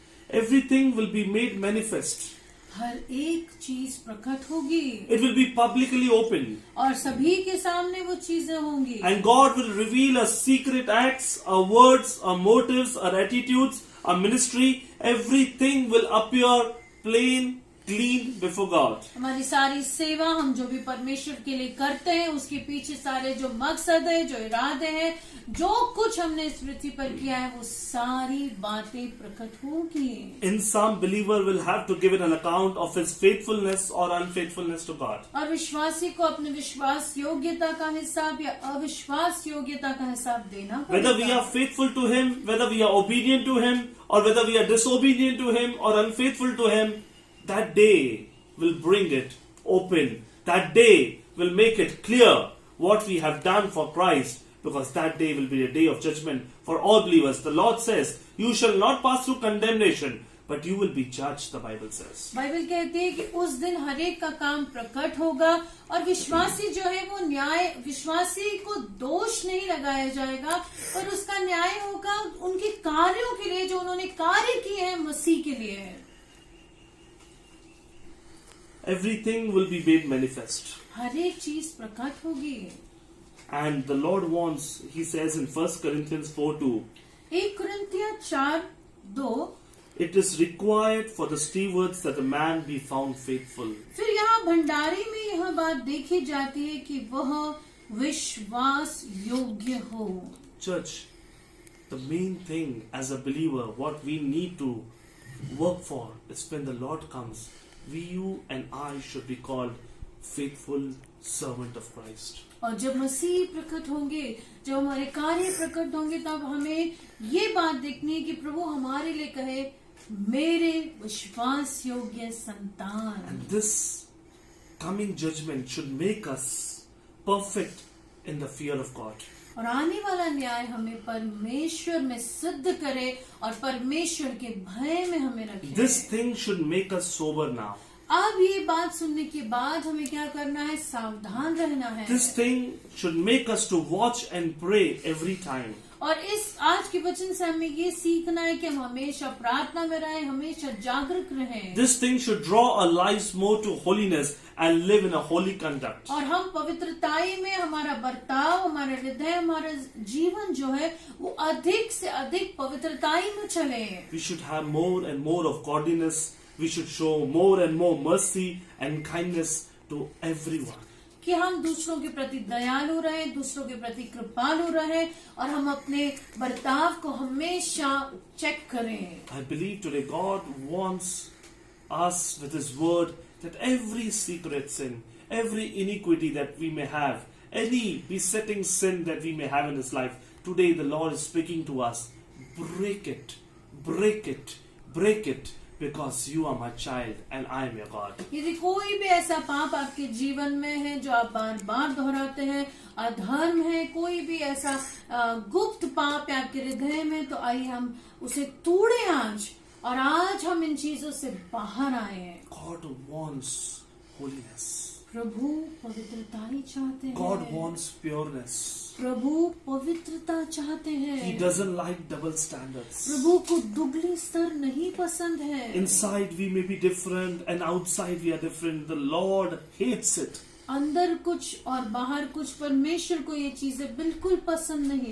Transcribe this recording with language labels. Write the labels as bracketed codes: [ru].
[en] Everything will be made manifest. [hi] हर एक चीज प्रकट होगी, [en] it will be publicly open, [hi] और सभी के सामने वो चीजें होंगी। [en] And God will reveal a secret acts, a words, a motives, a attitudes, a ministry. Everything will appear plain, clean before God. [hi] हमारी सारी सेवा हम जो भी परमेश्वर के लिए करते हैं उसके पीछे सारे जो मकसद है, जो इरादे हैं, जो कुछ हमने इस पृथ्वी पर किया है वो सारी बातें प्रकट होगी। [en] In some believer will have to give an account of his faithfulness or unfaithfulness to God. [hi] और विश्वासी को अपने विश्वास योग्यता का हिसाब या अविश्वास योग्यता का हिसाब देना [en] Whether we [hi] पड़ेगा। [en] are faithful to him, whether we are obedient to him, or whether we are disobedient to him or unfaithful to him, that day will bring it open. That day will make it clear what we have done for Christ, because that day will be a day of judgment for all believers. The Lord says, "You shall not pass through condemnation, but you will be judged," the Bible says. [hi] Bible कहती है कि उस दिन हर एक का काम प्रकट होगा और विश्वासी जो है वो न्याय, विश्वासी को दोष नहीं लगाया जाएगा और उसका न्याय होगा उनके कार्यों के लिए जो उन्होंने कार्य किए हैं मसीह के लिए। [en] Everything will be made manifest. [hi] हर एक चीज प्रकट होगी। [en] And the Lord wants, he says in 1 Corinthians 4:2, [hi] 1 कुरिन्थिया 4:2, [en] it is required for the stewards that a man be found faithful. [hi] फिर यहाँ भंडारी में यह बात देखी जाती है कि वह विश्वास योग्य हो। [en] Church, the main thing as a believer, what we need to work for is when the Lord comes, you and I should be called faithful servant of Christ. [hi] और जब मसीह प्रकट होंगे, जब हमारे कार्य प्रकट होंगे, तब हमें ये बात देखनी है कि प्रभु हमारे लिए कहे, मेरे विश्वास योग्य संतान। [en] And this coming judgment should make us perfect in the fear of God. [hi] और आने वाला न्याय हमें परमेश्वर में सिद्ध करे और परमेश्वर के भय में हमें रखे। [en] This thing should make us sober now. [hi] अब ये बात सुनने के बाद हमें क्या करना है? सावधान रहना है। [en] This thing should make us to watch and pray every time. [hi] और इस आज के वचन से हमें ये सीखना है कि हम हमेशा प्रार्थना में रहें, हमेशा जागरूक रहें। [en] This thing should draw our lives more to holiness and live in a holy conduct. [hi] और हम पवित्रताई में हमारा बर्ताव, हमारा हृदय, हमारा जीवन जो है वो अधिक से अधिक पवित्रताई में चले। [en] We should have more and more of godliness. We should show more and more mercy and kindness to everyone. [hi] कि हम दूसरों के प्रति दयालु रहें, दूसरों के प्रति कृपालु रहें और हम अपने बर्ताव को हमेशा चेक करें। [en] I believe today God wants us with His word that every secret sin, every iniquity that we may have, any besetting sin that we may have in this life, today the Lord is speaking to us. Break it, break it, break it. Because you are my child and I am your God. [hi] यदि कोई भी ऐसा पाप आपके जीवन में है जो आप बार बार दोहराते हैं, अधर्म है, कोई भी ऐसा गुप्त पाप है आपके हृदय में, तो आइए हम उसे तोड़े आज, और आज हम इन चीजों से बाहर आए हैं। [en] God wants holiness. [hi] प्रभु पवित्रता ही चाहते हैं। [en] God wants pureness. [hi] प्रभु पवित्रता चाहते हैं। [en] He doesn't like double standards. [hi] प्रभु को दुगली स्तर नहीं पसंद है। [en] Inside we may be different and outside we are different. The Lord hates it. [hi] अंदर कुछ और बाहर कुछ, परमेश्वर को ये चीजें बिल्कुल पसंद नहीं।